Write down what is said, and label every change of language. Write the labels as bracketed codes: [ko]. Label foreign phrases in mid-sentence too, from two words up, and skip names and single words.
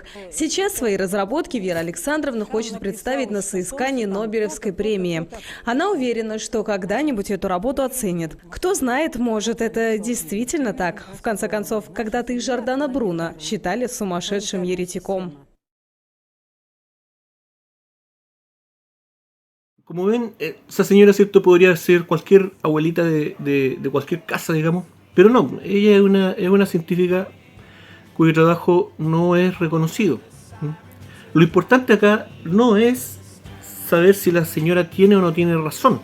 [ru] Сейчас свои разработки Вера Александровна хочет представить на соискании Нобелевской премии. Она уверена, что когда-нибудь эту работу оценят. Кто знает, может, это действительно так. В конце концов, когда-то и Жордано Бруно считали сумасшедшим еретиком. [es] Como ven, esa señora, ¿cierto?, podría ser cualquier abuelita de cualquier casa, digamos. Pero no, ella es una científica cuyo trabajo no es reconocido. Lo importante acá no es saber si la señora tiene o no tiene razón.